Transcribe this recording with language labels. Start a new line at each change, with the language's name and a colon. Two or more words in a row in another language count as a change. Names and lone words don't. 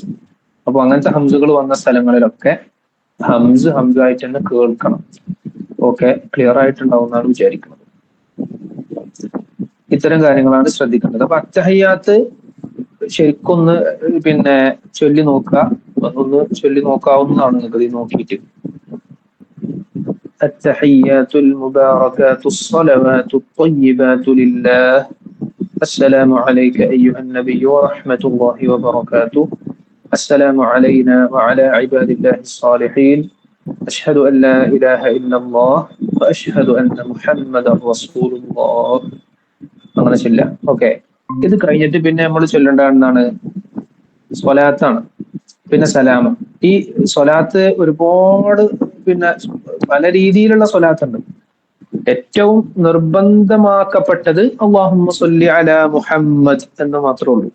Malayalam: അപ്പൊ അങ്ങനത്തെ ഹംസുകൾ വന്ന സ്ഥലങ്ങളിലൊക്കെ ഹംസ് ഹംസായിട്ട് തന്നെ കേൾക്കണം. ഓക്കെ, ക്ലിയർ ആയിട്ടുണ്ടാവും എന്നാണ് വിചാരിക്കുന്നത്. ഇത്തരം കാര്യങ്ങളാണ് ശ്രദ്ധിക്കേണ്ടത്. അപ്പൊ അത്തഹിയാത്ത് ശരിക്കൊന്ന് പിന്നെ ചൊല്ലി നോക്കുക, ഒന്ന് ചൊല്ലി നോക്കാവുന്നതാണ് നിങ്ങൾക്ക് ഇത് നോക്കിയിട്ട്.
Arabic: التحيات المباركات الصلوات الطيبات لله. السلام عليك أيها النبي ورحمة الله وبركاته. السلام علينا وعلى عباد الله الصالحين. أشهد أن لا إله إلا الله وأشهد أن محمدا رسول الله.
Malayalam: അങ്ങനെ ചൊല്ല. ഓക്കെ. ഇത് കഴിഞ്ഞിട്ട് പിന്നെ നമ്മൾ ചൊല്ലേണ്ട എന്താണ്? സ്വലാത്താണ്. പിന്നെ സലാം. ഈ സ്വലാത്ത് ഒരുപാട് പിന്നെ പല രീതിയിലുള്ള സ്വലാത്തുണ്ട്. ഏറ്റവും നിർബന്ധമാക്കപ്പെട്ടത്
Arabic: اللهم صل على محمد
Malayalam: എന്ന് മാത്രമേ ഉള്ളൂ.